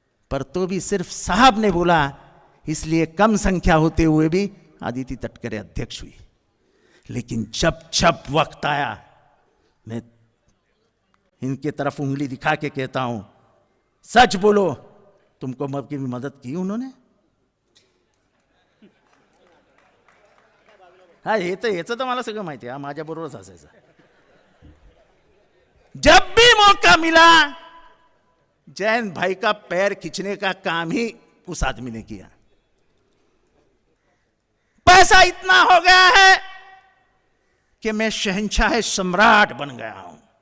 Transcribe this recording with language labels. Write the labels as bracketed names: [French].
[Hindi] पर तो भी सिर्फ साहब ने बोला, इसलिए कम संख्या होते हुए भी आदिति तटकरे अध्यक्ष हुई. लेकिन जब जब वक्त आया, मैं इनके तरफ उंगली दिखा के कहता हूं, सच बोलो, तुमको की मदद की उन्होंने? [Marathi] हा, याचं तर मला सगळं माहिती आहे, माझ्या बरोबरच असायचं. [Hindi] जब भी मौका मिला जयंत भाई का पैर खींचने का काम ही उस आदमी ने किया. पैसा इतना हो गया है कि मैं शहंशाह सम्राट बन गया हूं.